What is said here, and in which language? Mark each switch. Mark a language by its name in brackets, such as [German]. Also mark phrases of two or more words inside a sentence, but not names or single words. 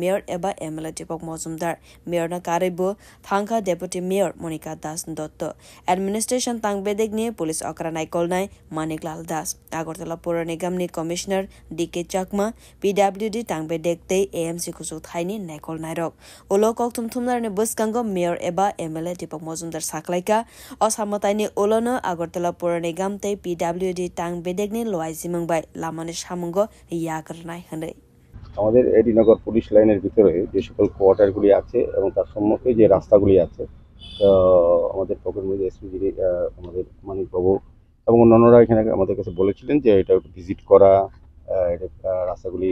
[Kok Borok] mayor eba MLA Dipok Mozumdar mayor na karibo thangka [English] deputy mayor [Kok Borok] Monica Das Dotto administration tangbedeg ni police okra naikol nai Maniklal Das Agartala Pur Nigam ni commissioner DK Chakma PWD tangbedeg te AMC kusuk thaini naikol nairok ulo kok thumthumnar ni buskango mayor eba MLA Dipok Mozumdar saklaika osamataini ulono Agartala Pur Nigam te PWD tangbedeg ni loaisi mangbai lamani সামঙ্গ ইয়াকরনাই হনে [Bangla] আমাদের এডিনগর পুলিশ লাইনের ভিতরে যে সকল কোয়ার্টারগুলি আছে এবং তার সম্মুখে যে রাস্তাগুলি আছে আমাদের পকেটমধ্যে এসপি আমাদের মানিকবাবু এবং অন্যান্যরা এখানে আমাদের কাছে বলেছিলেন যে এটা ভিজিট করা রাস্তাগুলি